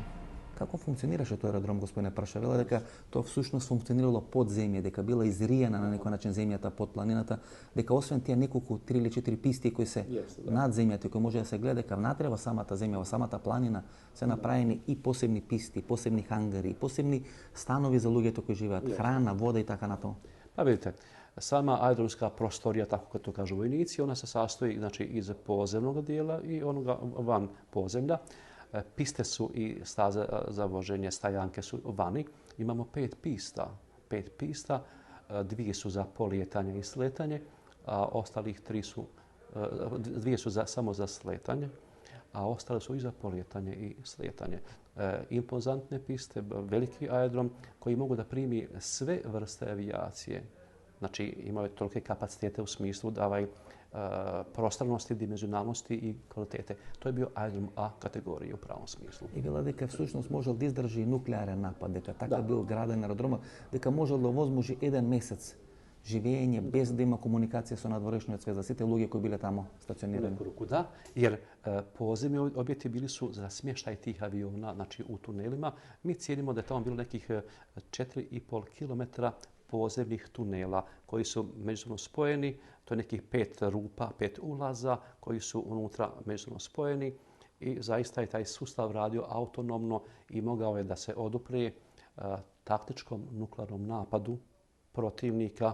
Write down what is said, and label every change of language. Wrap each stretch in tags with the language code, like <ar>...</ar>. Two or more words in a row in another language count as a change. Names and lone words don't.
<mk>Како функционираше тој аеродром, господине Прша? Вела дека тоа всушност функционирало под земја, дека била изриена на некој начин земјата под планината, дека освен тие неколку 3 или 4 писти кои се над земјата, кои може да се гледа, дека внатре во самата земја, во самата планина се направени и посебни писти, посебни хангари, посебни станови за луѓето кои живеат, храна, вода и така натаму.</mk> <hr>Pa vidite, sama aerodromska prostorija, tako kako to kažu vojnici, ona se sastoji znači, iz podzemnog dijela i onoga van podzemlja. Piste su i staze za voženje, stajanke su vani. Imamo 5 pista. 5 pista, 2 su za polijetanje i sletanje, a ostalih 3 su, 2 su samo za sletanje, a ostale su i za polijetanje i sletanje. Impozantne piste, veliki aerodrom koji mogu da primi sve vrste avijacije. Znači imaju tolike kapacitete u smislu da prostornosti, dimenzionalnosti i kvalitete. To je bio aerodrom A kategorije u pravom smislu.</hr> <mk>И вела дека всушност можел да издржи нуклеарен напад, дека така бил граден аеродромот, дека можел да возможи 1 месец живење без да има комуникација со надворешниот свет за сите луѓе кои биле тамо стационирани.</mk> <hr>Da, jer podzemni objekti bili su za smještaj tih aviona, znači u tunelima. Mi cijenimo da je tamo bilo nekih 4,5 km podzemnih tunela koji su međusobno spojeni. To je nekih 5 rupa, 5 ulaza koji su unutra međusobno spojeni i zaista je taj sustav radio autonomno i mogao je da se odupre taktičkom nuklearnom napadu protivnika.</hr>